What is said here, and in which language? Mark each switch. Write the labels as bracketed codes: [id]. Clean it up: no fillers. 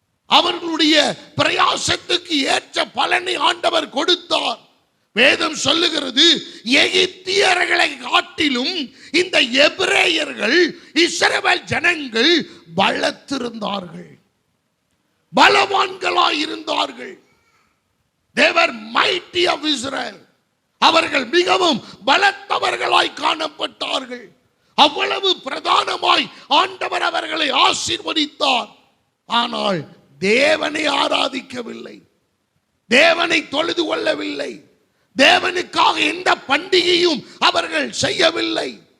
[ta] அவர்களுடைய பிரயாசத்துக்கு ஏற்ற பலனை ஆண்டவர் கொடுத்தார். வேதம் சொல்லுகிறது, எகிப்தியர்களை காட்டிலும் இந்த எபிரேயர்கள், இஸ்ரவேல் ஜனங்கள் பலத்திருந்தார்கள், பலவான்களாயிருந்தார்கள். [en] They were mighty of Israel. [ta] அவர்கள் மிகவும் பலத்தவர்களாய் காணப்பட்டார்கள். அவ்வளவு பிரதானமாய் ஆண்டவர் அவர்களை ஆசீர்வதித்தார். ஆனால் தேவனை ஆராதிக்கவில்லை, தேவனை தொழுது கொள்ளவில்லை, தேவனுக்காக எந்த பண்டிகையும் அவர்கள் செய்யவில்லை.